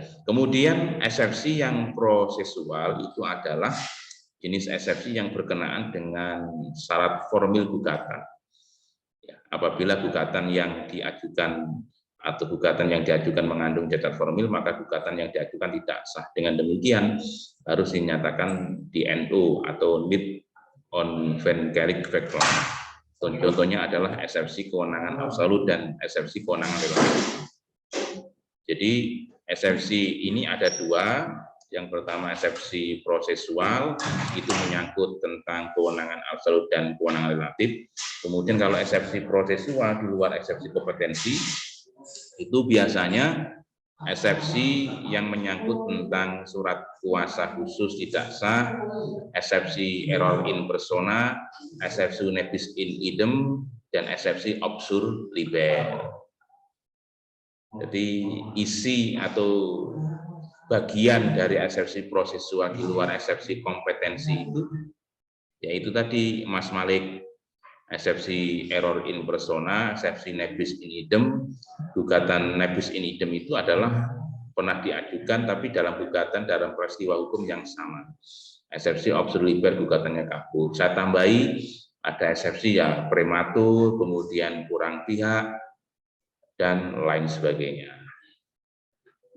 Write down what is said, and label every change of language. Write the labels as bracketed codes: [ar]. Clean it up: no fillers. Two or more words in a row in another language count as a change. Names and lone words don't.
[id] Kemudian eksepsi yang prosesual itu adalah jenis eksepsi yang berkenaan dengan syarat formil gugatan. Ya, apabila gugatan yang diajukan atau gugatan yang diajukan mengandung cacat formil, maka gugatan yang diajukan tidak sah. Dengan demikian harus dinyatakan di-NO atau [nl] need on vancaric fact. [id] Contohnya adalah eksepsi kewenangan absolut dan eksepsi kewenangan relatif. Jadi eksepsi ini ada dua. Yang pertama eksepsi prosesual, itu menyangkut tentang kewenangan absolut dan kewenangan relatif. Kemudian kalau eksepsi prosesual di luar eksepsi kompetensi, itu biasanya eksepsi yang menyangkut tentang surat kuasa khusus tidak sah, eksepsi [la] error in persona, [id] eksepsi [la] nebis in idem, [id] dan eksepsi [la] obsur liber. [id] Jadi isi atau bagian dari eksepsi prosesual di luar eksepsi kompetensi itu, yaitu tadi Mas Malik, eksepsi [la] error in persona, [id] eksepsi [la] nebis in idem. [id] Gugatan [la] nebis in idem [id] itu adalah pernah diajukan tapi dalam gugatan dalam peristiwa hukum yang sama. Eksepsi [la] obsur liber [id] gugatannya kabur. Saya tambahi ada eksepsi ya prematur, kemudian kurang pihak dan lain sebagainya.